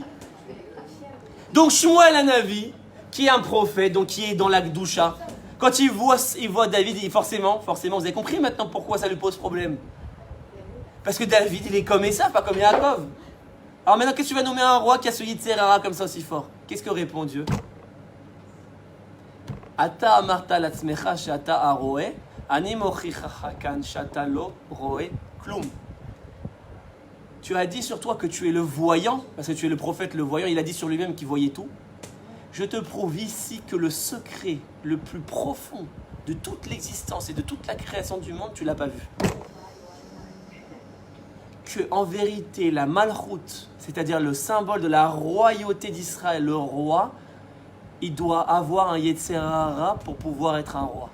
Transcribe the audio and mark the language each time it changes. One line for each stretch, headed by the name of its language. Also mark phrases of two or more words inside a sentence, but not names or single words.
French: Donc, Shmuel Hanavi, qui est un prophète, donc qui est dans la Gdusha, quand il voit David, forcément, vous avez compris maintenant pourquoi ça lui pose problème. Parce que David, il est comme Esav, pas comme Yaakov. Alors maintenant, qu'est-ce que tu vas nommer un roi qui a ce
Hebrew: יצר הרע
French: comme ça aussi fort? Qu'est-ce que répond Dieu?
Hebrew: אתה אמרת לעצמך שאתה הרואה, אני מוכיחך כאן שאתה לא רואה כלום.
French: Tu as dit sur toi que tu es le voyant, parce que tu es le prophète le voyant, il a dit sur lui-même qu'il voyait tout. Je te prouve ici que le secret le plus profond de toute l'existence et de toute la création du monde, tu ne l'as pas vu. Que en vérité, la malchoute, c'est-à-dire le symbole de la royauté d'Israël, le roi, il doit avoir un
Hebrew: יצר הרע
French: pour pouvoir être un roi.